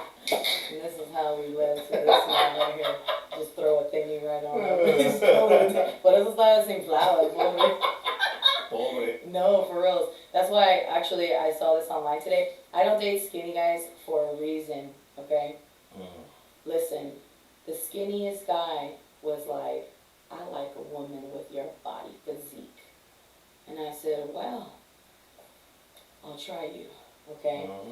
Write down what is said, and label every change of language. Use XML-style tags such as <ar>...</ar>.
<en>And this is how we led to this man right here. Just throw a thingy right on him.</en> <es>Por eso estaba sin</es> <en>flowers,</en> <es>pobre.</es> <en>No, for real. That's why, actually, I saw this online today. I don't date skinny guys for a reason, okay? Listen, the skinniest guy was like, I like a woman with your body physique. And I said, well, I'll try you, okay?</en>